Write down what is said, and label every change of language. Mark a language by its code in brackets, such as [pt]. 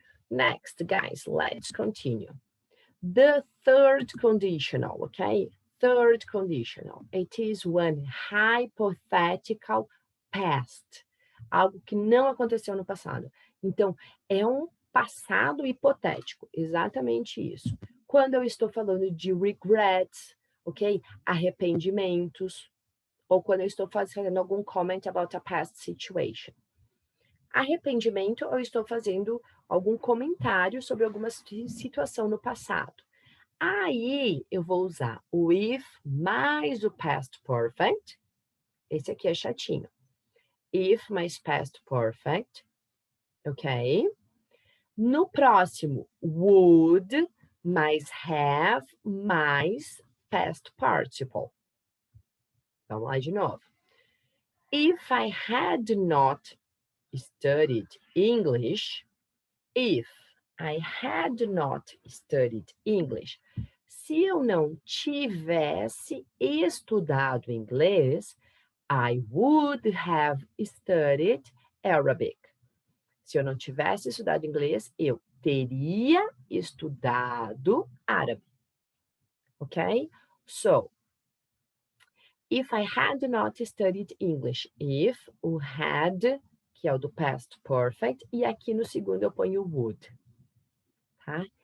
[en] Next, guys, let's continue. The third conditional, okay? Third conditional. It is one hypothetical past. [pt] Algo que não aconteceu no passado. Então, é um passado hipotético. Exatamente isso. Quando eu estou falando de regrets, ok? Arrependimentos. Ou quando eu estou fazendo algum [en] comment about a past situation. [pt] Arrependimento, eu estou fazendo algum comentário sobre alguma situação no passado. Aí, eu vou usar o if mais o past perfect. Esse aqui é chatinho. If mais past perfect. Ok? No próximo, would mais have mais past participle. Vamos lá de novo. [en] If I had not studied English, if I had not studied English, [pt] se eu não tivesse estudado inglês, [en] I would have studied Arabic. [pt] Se eu não tivesse estudado inglês, eu teria estudado árabe. Ok? [en] So, if I had not studied English, [pt] if, o had, que é o do past perfect, e aqui no segundo eu ponho would. Tá?